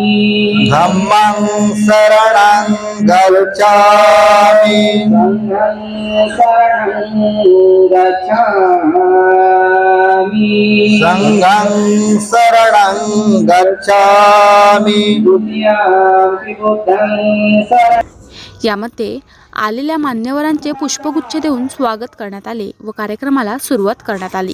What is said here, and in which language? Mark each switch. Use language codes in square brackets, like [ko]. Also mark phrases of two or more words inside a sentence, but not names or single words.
[pi] धम्मं शरणं गच्छामि संघं शरणं गच्छामि संघं शरणं गच्छामि द्वितीयं बुद्धं शरणं [mr] यामध्ये आलेल्या मान्यवरांचे पुष्पगुच्छ देऊन स्वागत करण्यात आले व कार्यक्रमाला सुरुवात करण्यात आली.